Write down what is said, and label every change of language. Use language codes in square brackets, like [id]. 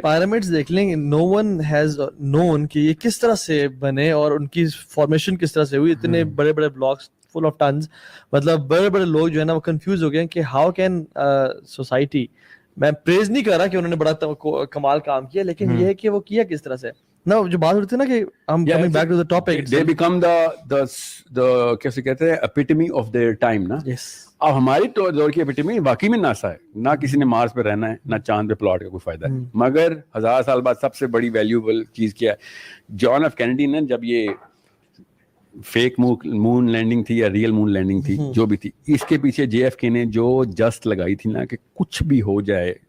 [ur] پyramids دیکھ لیں, [en] no one has known [ur] کہ یہ کس طرح سے بنے اور ان کی فارمیشن کس طرح سے ہوئی. اتنے بڑے بڑے بلاکس فل آف ٹنز, مطلب بڑے بڑے لوگ جو ہے نا وہ کنفیوز ہو گئے کہ [en] how can society, [ur] میں پریز نہیں کر رہا کہ انہوں نے بڑا کمال کام کیا, لیکن یہ ہے کہ وہ کیا کس طرح سے نا. جو بات ہوتی ہے نا کہ ہم [en] coming back to the topic, they become the [ur] کیسے کہتے ہیں [en] epitome of their time نا. [ur] اب ہماری دور کی ایپیٹمی واقعی میں ناسا ہے, نہ کسی نے مارس پہ رہنا ہے, نہ چاند پہ پلاٹ کا کوئی فائدہ ہے. مگر 1000 سال بعد سب سے بڑی ویلیوبل چیز کیا ہے, جان ایف کینیڈی نے جب یہ فیک مون لینڈنگ تھی یا ریئل مون لینڈنگ تھی جو بھی تھی, اس کے پیچھے جے ایف کے نے جو جسٹ لگائی تھی نا کہ کچھ بھی ہو جائے.